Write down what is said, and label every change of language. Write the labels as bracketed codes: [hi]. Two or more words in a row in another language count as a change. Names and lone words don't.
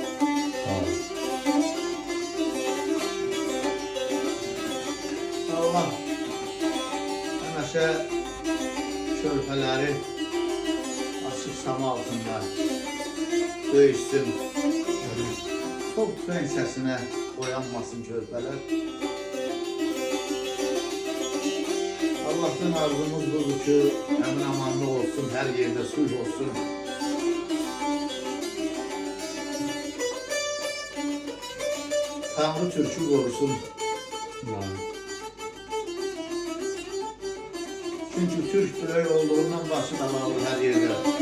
[az] Allah həmişə körpələri açıq sama altında döyüşsün. Top tüfəng səsinə oyanmasın körpələr. Allah'tan arzumuz budur ki, əmin amanlıq olsun, hər yerdə sulh olsun. [tr] Tanrı Türk'ü korusun. Çünkü Türk böyle olduğundan başı dalalı her yerde.